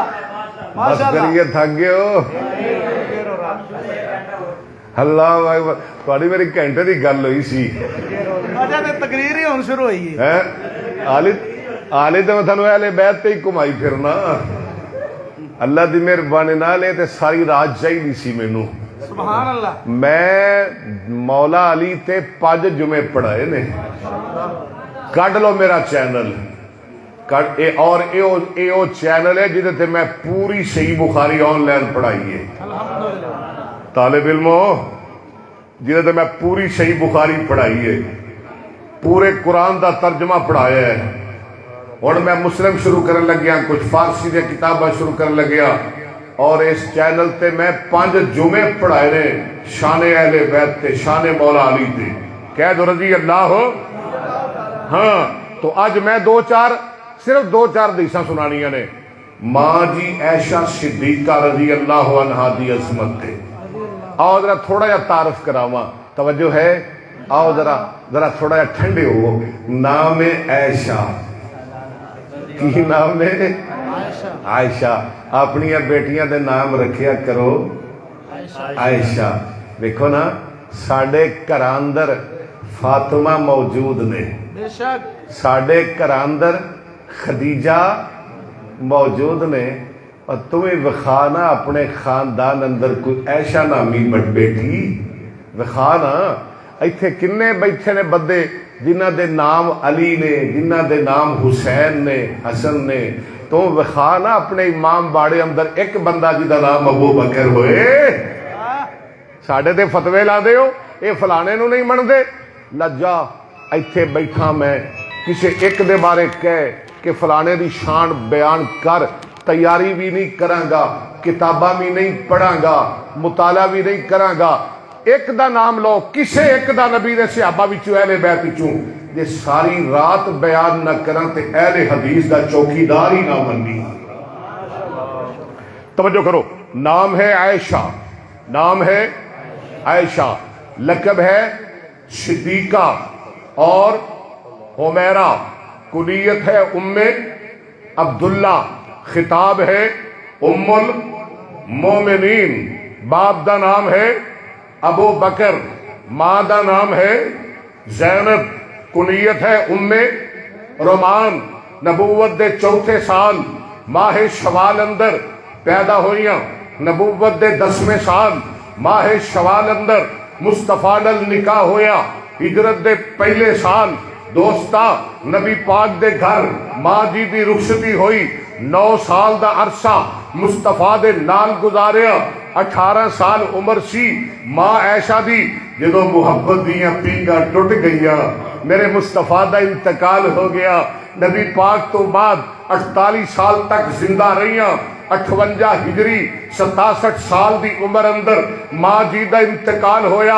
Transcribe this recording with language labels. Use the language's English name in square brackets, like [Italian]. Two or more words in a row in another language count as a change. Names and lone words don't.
[Punjabi] بس کریے تھک گئے ہو [Arabic] اللہ اکبر [Punjabi] تھوڑی میری گھنٹے کی گل ہوئی سی تقریر ہی ہوں شروع ہوئی ہے آلے تو میں تھانوں اہل بیت تے ہی گھمائی پھرنا اللہ دی مہربانی نال تے ساری رات چاہیے سی مینوں [Arabic] سبحان اللہ [Punjabi] میں مولا علی تے 5 جمعے پڑھائے نے کڈ لو میرا چینل اور اے او چینل ہے جہدے تے میں پوری صحیح بخاری آن لائن پڑھائی ہے طالب علموں جہدے تے میں پوری صحیح بخاری پڑھائی ہے پورے قرآن دا ترجمہ پڑھایا ہے اور میں مسلم شروع کرنے لگیا کچھ فارسی دے کتاباں شروع کرنے لگیا اور اس چینل تے میں 5 جمعے پڑھائے نے شان اہل بیت تے شان مولا علی تے کہہ دو [Arabic] رضی اللہ ہو [Punjabi] ہاں تو آج میں صرف 2-4 حدیثاں سنانیاں نے ماں جی عائشہ صدیقہ [Arabic] رضی اللہ عنہا [Punjabi] دی عظمت تے آؤ ذرا تھوڑا جا تعارف کراواں توجہ ہے آؤ ذرا تھوڑا جا ٹھنڈے ہو نام عائشہ کی نام ہے عائشہ اپنی بیٹیاں دے نام رکھیا کرو عائشہ دیکھو نا ساڈے گھر اندر فاطمہ موجود نے ساڈے گھر اندر خدیجہ موجود نے اور تمہیں وکھانا اپنے خاندان اندر کوئی عائشہ نامی بیٹی وکھانا ایتھے کنے بیٹھے نے بندے جنہ دے نام علی نے جنہ دے نام حسین نے حسن نے تو وکھانا اپنے امام باڑے اندر ایک بندہ جدا نام ابو بکر ہوئے ساڈے تے فتوے لا دے ہو اے فلانے نو نہیں منتے لجا ایتھے بیٹھا میں کسے ایک دے بارے کہے کہ فلانے دی شان بیان کر تیاری بھی نہیں کراں گا کتاباں بھی نہیں پڑھاں گا مطالعہ بھی نہیں کراں گا ایک دا نام لو کسے ایک دا نبی دے صحابہ وچوں اہل بیت وچوں جے ساری رات بیان نہ کراں تے اہل حدیث دا چوکیدار ہی نہ منی توجہ کرو نام ہے عائشہ نام ہے عائشہ، لقب ہے صدیقہ، اور حمیرہ کنیت ہے ام عبداللہ، خطاب ہے ام المومنین، باپ دا نام ہے ابو بکر، ماں دا نام ہے زینب، کنیت ہے ام رومان، نبوت دے چوتھے سال ماہ شوال اندر پیدا ہوئیاں، نبوت دے 10ویں سال ماہ شوال اندر مصطفیٰ نال نکاح ہویا، ہجرت دے پہلے سال دوستا نبی پاک دے گھر ماں جی دی رخصتی ہوئی، 9 سال دا عرصہ مصطفیٰ دے نال گزاریا، 18 سال عمر سی ماں عائشہ دی، جدو محبت دیاں پینگاں ٹوٹ گئیاں، میرے مصطفیٰ دا انتقال ہو گیا، نبی پاک تو بعد 48 سال تک زندہ رہیاں، 58 ہجری 67 سال دی عمر اندر ماں جی دا انتقال ہویا۔